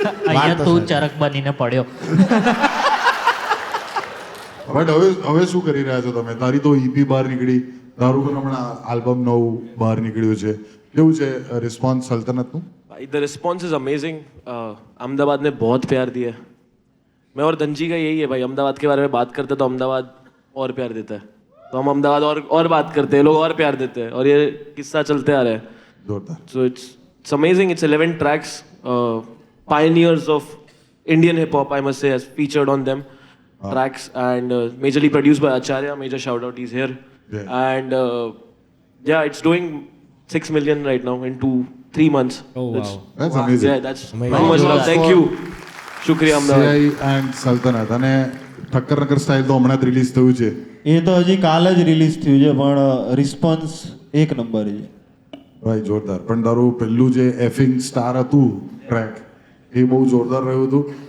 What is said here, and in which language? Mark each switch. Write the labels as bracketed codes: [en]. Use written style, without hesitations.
[gu] અહીંયા તું ચરક બનીને પડ્યો. બટ હવે શું કરી રહ્યા છો તમે? તારી તો ઈપી બહાર નીકળી, તારું પણ હમણાં આલ્બમ નવું બહાર નીકળ્યું છે, કેવું છે રિસ્પોન્સ સલ્તનતનું? [hi] भाई [en] The response is amazing. [hi] Ahmedabad ने बहुत प्यार दिया है. मैं और धनजी का यही है भाई, अहमदाबाद के बारे में बात करते तो अहमदाबाद और प्यार देता है, तो हम अहमदाबाद और बात करते हैं, लोग और प्यार देते हैं, और ये किस्सा चलते आ रहा है. [gu] જોરદાર. [en] So it's amazing. It's 11 tracks. Pioneers of Indian hip hop, I must say, has featured on them tracks, and majorly produced by Acharya. Major shout out, he's here. Yeah. And yeah, it's doing 6 million right now in 3 months. Oh, wow. That's amazing. Yeah, that's Amazing. how much love. Thank you. [gu] શુક્રિયા Ahmedabad. CI and સલ્તનત અને ઠક્કર નગર style તો હમણાં જ release થયું છે. એ તો હજી કાલે જ રિલીઝ થયું છે, પણ રિસ્પોન્સ એક નંબર છે. ભાઈ જોરદાર. પણ તારું પહેલું જે એફિંગ સ્ટાર હતું ટ્રેક એ બહુ જોરદાર રહ્યું હતું.